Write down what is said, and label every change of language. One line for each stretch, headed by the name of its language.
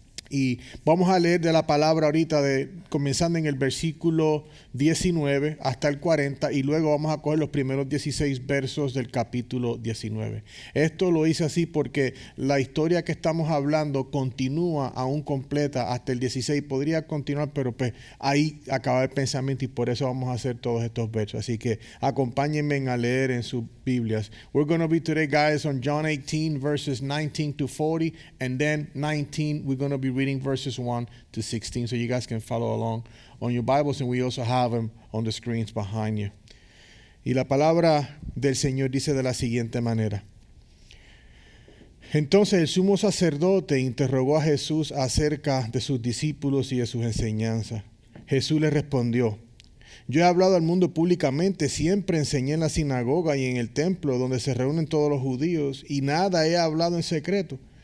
Spanish: Y vamos a leer de la palabra ahorita, comenzando en el versículo 19 hasta el 40, y luego vamos a coger los primeros 16 versos del capítulo 19. Esto lo hice así porque la historia que estamos hablando continúa aún completa hasta el 16. Podría continuar, pero pues ahí acaba el pensamiento y por eso vamos a hacer todos estos versos. Así que acompáñenme a leer en sus Biblias.
English: We're going to be today, guys, on John 18, verses 19 to 40, and then 19, we're going to be reading verses 1 to 16, so you guys can follow along on your Bibles, and we also have them on the screens behind you.
Spanish: Y la palabra del Señor dice de la siguiente manera. Entonces el sumo sacerdote interrogó a Jesús acerca de sus discípulos y de sus enseñanzas. Jesús le respondió: yo he hablado al mundo públicamente, siempre enseñé en la sinagoga y en el templo donde se reúnen todos los judíos, y nada he hablado en secreto.